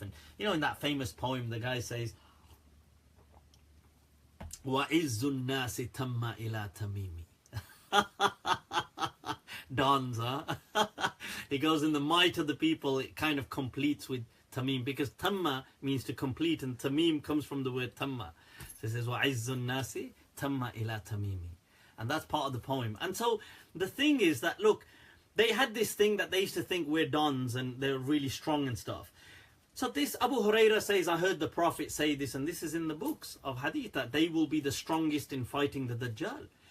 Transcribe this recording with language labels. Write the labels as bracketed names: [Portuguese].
[English] And you know, in that famous poem, the guy says, [Arabic] وَعِزُّ النَّاسِ تَمَّ إِلَى تَمِيمِ. [English] Dons, huh? He goes, in the might of the people, it kind of completes with Tamim, because Tamma means to complete, and Tamim comes from the word Tamma. So it says, [Arabic] وَعِزُّ النَّاسِ تَمَّ إِلَى تَمِيمِ. [English] And that's part of the poem. And so the thing is that, look, they had this thing that they used to think we're dons and they're really strong and stuff. So this Abu Hurairah says, I heard the Prophet say this, and this is in the books of Hadith, that they will be the strongest in fighting the Dajjal.